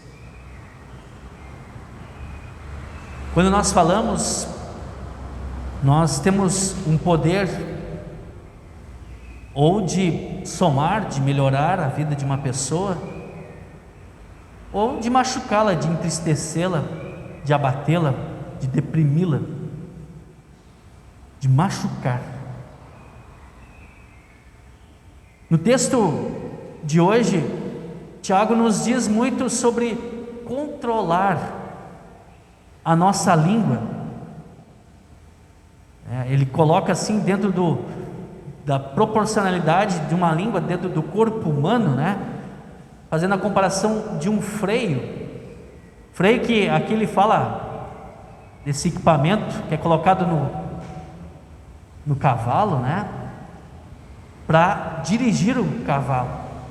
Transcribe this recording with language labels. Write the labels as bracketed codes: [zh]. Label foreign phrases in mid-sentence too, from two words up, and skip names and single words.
[pt] Quando nós falamos, nós temos um poder ou de somar, de melhorar a vida de uma pessoa, ou de machucá-la, de entristecê-la, de abatê-la, de deprimi-la, de machucar. No texto de hoje, Tiago nos diz muito sobre controlar a nossa língua. Ele coloca assim dentro da proporcionalidade de uma língua dentro do corpo humano, fazendo a comparação de um freio que aqui ele fala desse equipamento que é colocado no cavalo, para dirigir o cavalo.